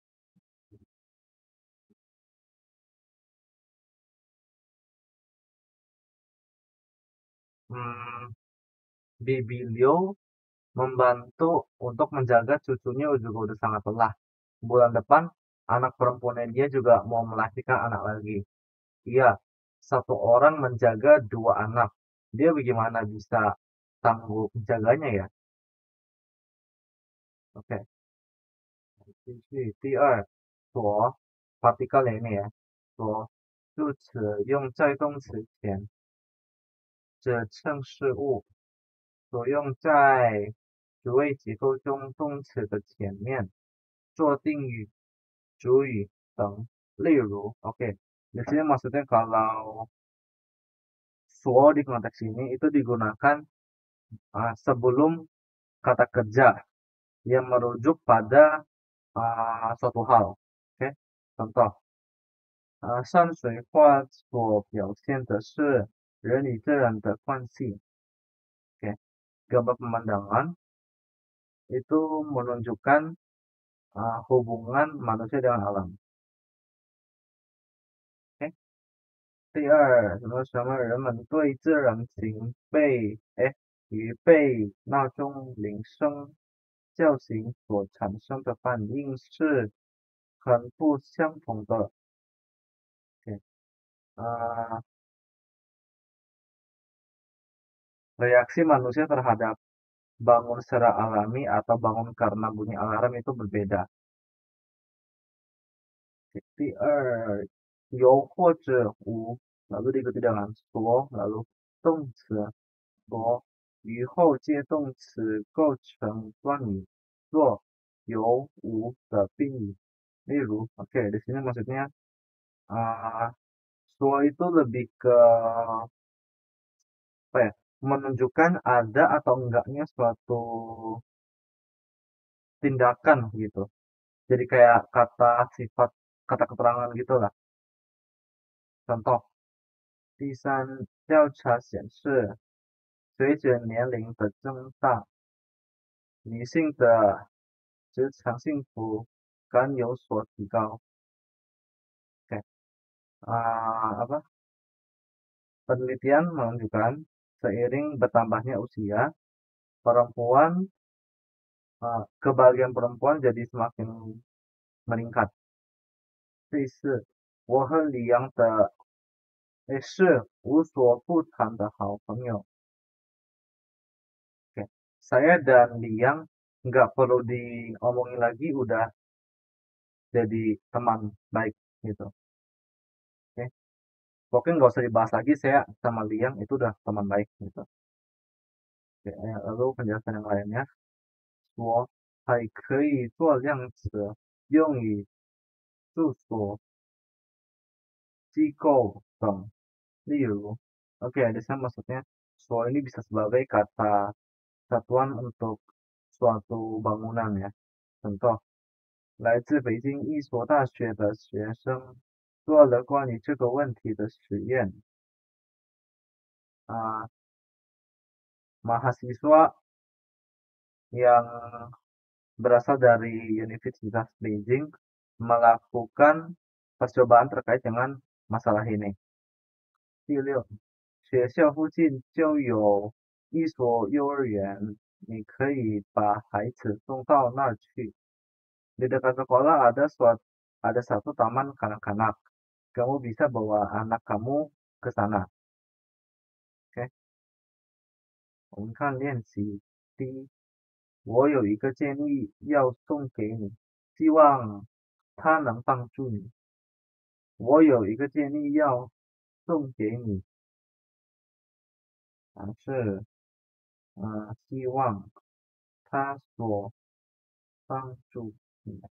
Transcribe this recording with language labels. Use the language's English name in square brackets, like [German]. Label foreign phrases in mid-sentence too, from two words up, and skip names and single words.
[Indonesian] 嗯 ，Bibi Leo membantu untuk menjaga cucunya juga udah sangat lelah. Bulan depan anak perempuannya dia juga mau melahirkan anak lagi. Iya, satu orang menjaga 2 anak. Dia bagaimana bisa sanggup menjaganya ya? Oke, [Chinese] 继续。第二，所 [Indonesian] partikel yang ini ya. [Chinese] 所助词用在动词前，指称事物。所用在主谓结构中动词的前面，做定语、主语等。 [Indonesian] 例如 ，oke, di sini maksudnya kalau so di konteks ini itu digunakan sebelum kata kerja yang merujuk pada suatu hal. Oke, contoh, [Chinese] 山水画所表现的是人与自然的关系。 [Indonesian] Oke, gambar pemandangan itu menunjukkan hubungan manusia dengan alam. Oke. [Chinese] 第二，什么人们对自然与被闹钟铃声叫醒所产生的反应是很不相同的。Oke. [Indonesian] Reaksi manusia terhadap bangun secara alami atau bangun karena bunyi alarm itu berbeda. [Chinese] 第二，有或者无 [Indonesian] lalu diikuti dengan so lalu [Chinese] 动词 与后接动词构成短语，做有无的宾语。 [Indonesian] 例如 ，oke, di sini maksudnya so itu lebih ke apa ya? Menunjukkan ada atau enggaknya suatu tindakan gitu. Jadi kayak kata sifat, kata keterangan gitu lah. Contoh, [Chinese] 第三，调查显示，随着年龄的增大，女性的职场幸福感有所提高。Oke. [Indonesian] Apa? Penelitian menunjukkan seiring bertambahnya usia, kebahagiaan perempuan jadi semakin meningkat. [Chinese] 第四，我和李阳的是无所不谈的好朋友。Oke. [Indonesian] Saya dan Liang nggak perlu diomongin lagi, udah jadi teman baik gitu. Oke. Pokoknya nggak usah dibahas lagi, saya sama Liang itu udah teman baik gitu. Oke, lalu penjelasan yang lainnya, [Chinese] 说还可以做量词，用于住所、机构等。例如, [Indonesian] oke, di sana maksudnya, so ini bisa sebagai kata satuan untuk suatu bangunan ya. Contoh, [Chinese] 来自北京一所大学的学生做了关于这个问题的实验。 [Indonesian] 啊、mahasiswa yang berasal dari Universitas Beijing melakukan percobaan terkait dengan masalah ini. [Chinese] 第六，学校附近就有一所幼儿园，你可以把孩子送到那儿去。 [Indonesian] Di dekat sekolah ada satu taman kanak-kanak. Kamu bisa bawa anak kamu ke sana. Oke. [Chinese] 我们看练习。第一，我有一个建议要送给你，希望它能帮助你。我有一个建议要送给你，是希望它所帮助你。